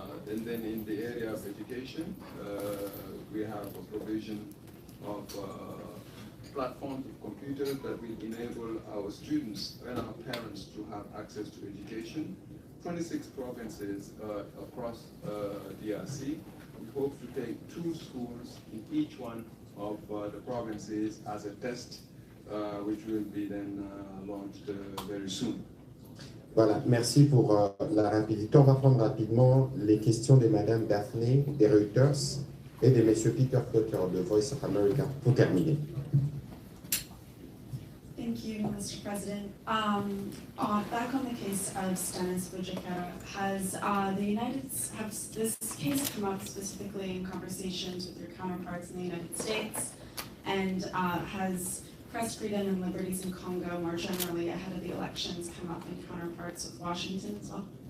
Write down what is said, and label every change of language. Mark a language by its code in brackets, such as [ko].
[en] And then in the area of education, we have a provision of platforms of computers that will enable our students and our parents to have access to education. 26 provinces across DRC. We hope to take 2 schools in each one of the provinces as a test, which will be then launched very soon. [fr] Voilà, merci pour la rapidité. On va prendre rapidement les questions de Madame Daphné des Reuters et de Monsieur Peter Potter de Voice of America pour terminer. [en] Thank you, Mr. President. Back on the case of Stanis Bujikera, has this case come up specifically in conversations with your counterparts in the United States? And has press freedom and liberties in Congo more generally ahead of the elections come up in counterparts of Washington as well?